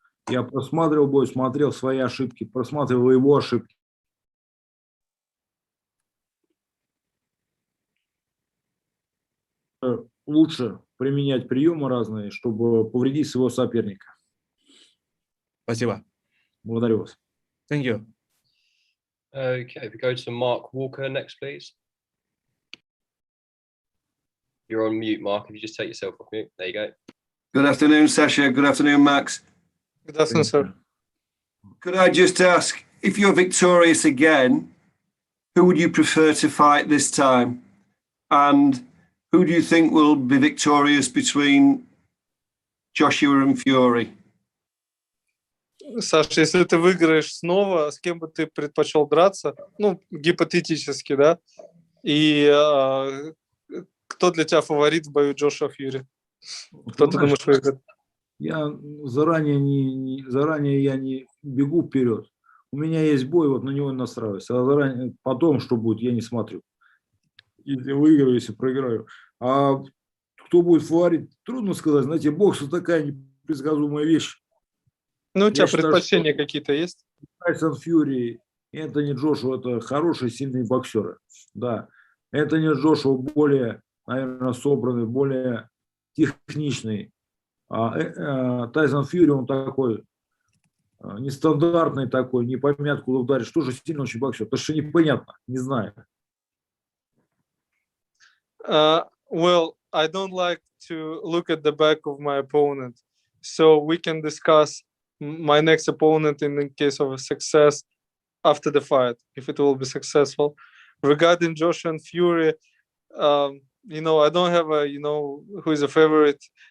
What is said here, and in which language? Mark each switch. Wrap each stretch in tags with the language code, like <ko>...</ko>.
<ru>Я просматривал бой, смотрел свои ошибки, просматривал его ошибки. Лучше применять приемы разные, чтобы повредить своего соперника. Спасибо. Благодарю вас.</ru> <en>Thank you. Okay, we go to Mark Walker next, please. You're on mute, Mark. If you just take yourself off mute. There you go. Good afternoon, Sasha. Good afternoon, Max. Good afternoon, sir. Could I just ask, if you're victorious again, who would you prefer to fight this time? And who do you think will be victorious between Joshua and Fury?</en> <ru>Саш, если ты выиграешь снова, с кем бы ты предпочел драться? Ну, гипотетически, да? И кто для тебя фаворит в бою Джошуа Фьюри? Кто ты думаешь выиграет? Я заранее я не бегу вперед. У меня есть бой, вот на него настраиваюсь. А заранее, потом, что будет, я не смотрю. Если выиграю, если проиграю. А кто будет фаворит, трудно сказать. Знаете, бокс – такая непредсказуемая вещь. Ну, у тебя предпочтения какие-то есть? Тайсон Фьюри, Энтони Джошуа – это хорошие, сильные боксеры. Да. Энтони Джошуа более, наверное, собранный, более техничный. Тайсон Фьюри, он такой нестандартный такой, не поймет, куда ударишь. Тоже сильно очень боксер. Потому что непонятно, не знаю.</ru> <en>Well, I don't like to look at the back of my opponent. So we can discuss my next opponent in the case of a success after the fight, if it will be successful. Regarding Joshua and Fury, you know, I don't have a, you know, who is a favorite.</en>